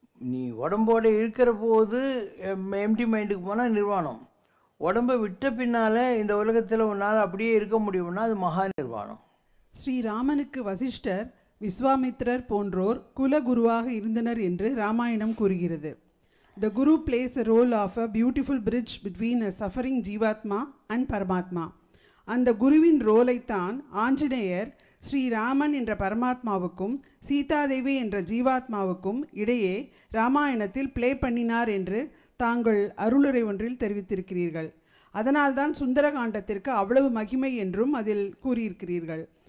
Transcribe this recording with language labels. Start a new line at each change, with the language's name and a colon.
Tamil: நீ உடம்போடு இருக்கிற போது எம்டி மைண்டுக்கு போனால் நிர்வாணம். உடம்பை விட்ட பின்னால் இந்த உலகத்தில் உன்னால் அப்படியே இருக்க முடியும்னா அது மகா நிர்வாணம். ஸ்ரீராமனுக்கு வசிஷ்டர், விஸ்வாமித்ரர் போன்றோர் குலகுருவாக இருந்தனர் என்று ராமாயணம் கூறுகிறது.
English: The Guru plays a role of a beautiful bridge between a suffering jivatma and paramatma.
Tamil: அந்த குருவின் ரோலைத்தான் ஆஞ்சநேயர் ஸ்ரீராமன் என்ற பரமாத்மாவுக்கும் சீதாதேவி என்ற ஜீவாத்மாவுக்கும் இடையே ராமாயணத்தில் ப்ளே பண்ணினார் என்று தாங்கள் அருளுரை ஒன்றில் தெரிவித்திருக்கிறீர்கள். அதனால்தான் சுந்தரகாண்டத்திற்கு அவ்வளவு மகிமை என்றும் அதில் கூறியிருக்கிறீர்கள்.